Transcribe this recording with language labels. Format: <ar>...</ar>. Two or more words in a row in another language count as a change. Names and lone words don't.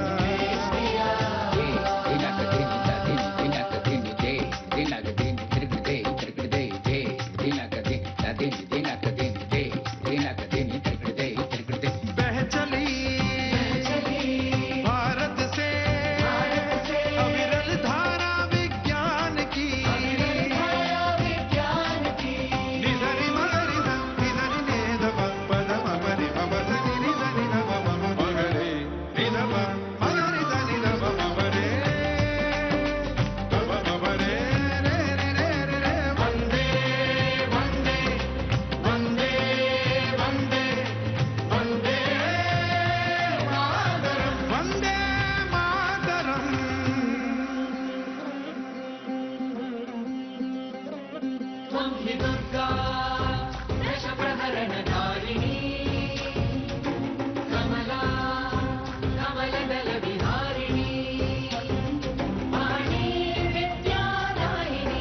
<hi>बह चली भारत से अविरल धारा विज्ञान की। निधरि मगरि ध निधरि ने ध प प ध म प रि म प ध नि नि ध नि ध प म म प ग रे नि ध प म ग रि ध नि ध प म प रे ध प म प रे रे रे रे रे रे।</hi> <sa>वंदे वंदे वंदे वंदे वंदे मातरम, वंदे मातरम। त्वं हि दुर्गा दश प्रहरणधारिणी, कमला कमलदल विहारिणी, वाणी विद्यादायिनी।</sa>